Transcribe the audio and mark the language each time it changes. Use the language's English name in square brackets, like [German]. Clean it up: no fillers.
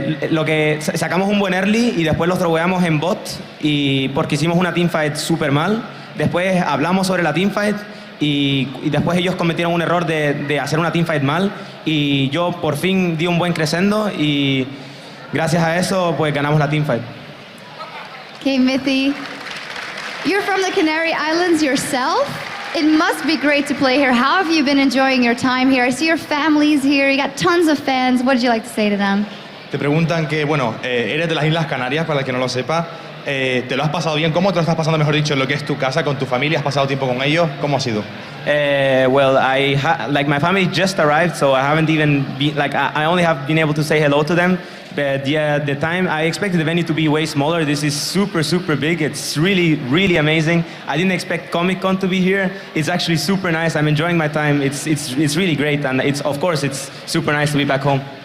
[Spanish] Lo que sacamos un buen early y después los drogueamos en bot, y porque hicimos una team fight súper mal. Después hablamos sobre la team fight y después ellos cometieron un error de hacer una team fight mal, y yo por fin di un buen crescendo y gracias a eso, pues ganamos la teamfight. [English] Okay, Mithy, you're from the Canary Islands yourself. It must be great to play here. How have you been enjoying your time here? I see your family's here. You got tons of fans. What did you like to say to them? [Spanish] Te preguntan que, bueno, eres de las Islas Canarias, para el que no lo sepa. ¿Te lo has pasado bien? ¿Cómo te lo estás pasando, mejor dicho, en lo que es tu casa, con tu familia? ¿Has pasado tiempo con ellos? ¿Cómo ha sido? [English] Well, like my family just arrived, so I haven't even been, I only have been able to say hello to them. But yeah, the time, I expected the venue to be way smaller. This is super, super big. It's really, really amazing. I didn't expect Comic-Con to be here. It's actually super nice. I'm enjoying my time. It's really great, and of course, it's super nice to be back home.